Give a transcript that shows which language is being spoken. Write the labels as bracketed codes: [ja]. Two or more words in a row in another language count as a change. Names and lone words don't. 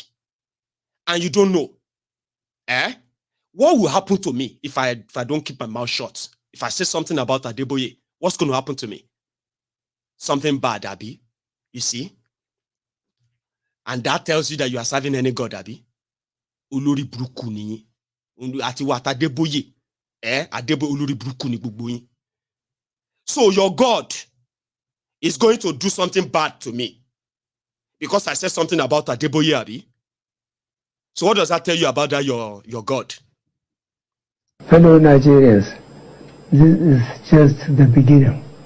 [en] And you don't know. What will happen to me if I don't keep my mouth shut? If I say something about Adeboye, what's going to happen to me? Something bad, Abi. You see? And that tells you that you are serving any God, Abi. [yo] Olori buruku ni. Ati wa Adeboye. Adeboye olori buruku ni gbogbo yin. [en] So your God is going to do something bad to me because I said something about Adeboye, Abi. So what does that tell you about that your God? Fellow Nigerians, this is just the beginning.